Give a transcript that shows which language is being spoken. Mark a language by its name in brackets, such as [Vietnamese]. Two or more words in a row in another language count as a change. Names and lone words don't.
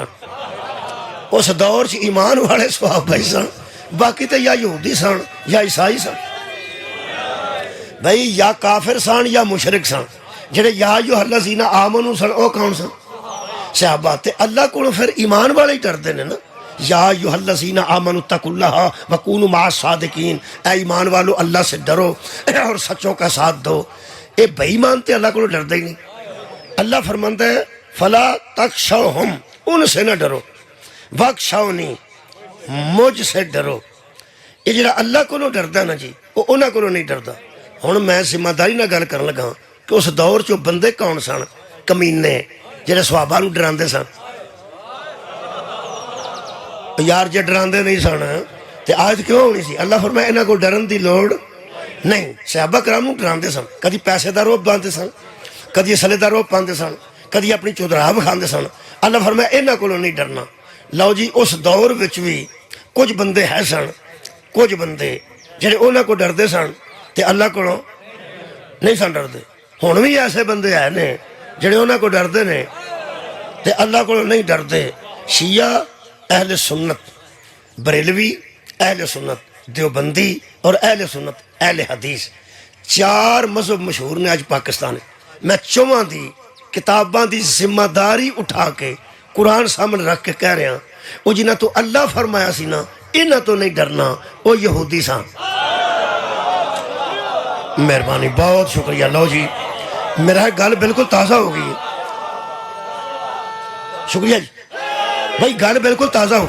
[Punjabi] اس دور چ ایمان والے صحابہ ہی سن، باقی تو یا یہودی سن یا عیسائی سن، بھائی یا کافر سن یا مشرک سن۔ جڑے [Arabic] یا ایھا الذین آمنوا [Punjabi] سن او کون سن؟ صحابہ۔ تے اللہ کو پھر ایمان والے ہی ڈردے نے نا، [Arabic] یا ایھا الذین آمنوا اتقوا اللہ وکونوا مع الصادقین، [Urdu] اے ایمان والو اللہ سے ڈرو اور سچوں کا ساتھ دو۔ [Punjabi] اے بے ایمان تے اللہ کو ڈردے ہی نہیں۔ اللہ فرماندا ہے [Arabic] فلا تخشوہم، [Urdu] ان سے نہ ڈرو، [Punjabi] وخشونی، [Urdu] مجھ سے ڈرو۔ [Punjabi] یہ جڑا اللہ کو ڈردا نا جی، وہ انہاں کو نہیں ڈردا۔ ہن میں ذمہ داری نہ گل کرن لگا کہ اس دور چ بندے کون سن کمینے جڑے صحابہ نو ڈراندے سن؟ یار جے ڈراندے نہیں سن تے آیت کیوں ہونی سی؟ اللہ فرمایا انہاں کو ڈرن دی لوڑ نہیں۔ صحابہ کرام نو ڈراندے سن، کدی پیسے دا روب باندھتے سن، کدی اسلحے دا روب پاندے سن، کدی اپنی چودراہ وکھاندے سن۔ اللہ فرمایا انہاں کو نہیں ڈرنا۔ لو جی اس دور وچ بھی کچھ بندے ہے سن، کچھ بندے جڑے انہاں کو ڈردے سن تے اللہ کو نہیں سن ڈردے۔ ہن بھی ایسے بندے ہے نے جڑے انہاں کو ڈردے نے تے اللہ کو نہیں ڈردے۔ شیعہ اہل سنت، بریلوی اہل سنت، دیوبندی اور اہل سنت اہل حدیث، چار مذہب مشہور نے آج پاکستان میں۔ میں چواں دی کتاباں دی ذمہ داری اٹھا کے قرآن سامنے رکھ کے کہہ رہا ہوں، وہ جنہاں تو اللہ فرمایا سی نا انہاں تو نہیں ڈرنا، وہ یہودی سان۔ [Urdu] مہربانی، بہت شکریہ۔ [Punjabi] لو جی میرا گل بالکل تازہ ہو گئی ہے، شکریہ جی بھائی، گل بالکل تازہ ہو گئی۔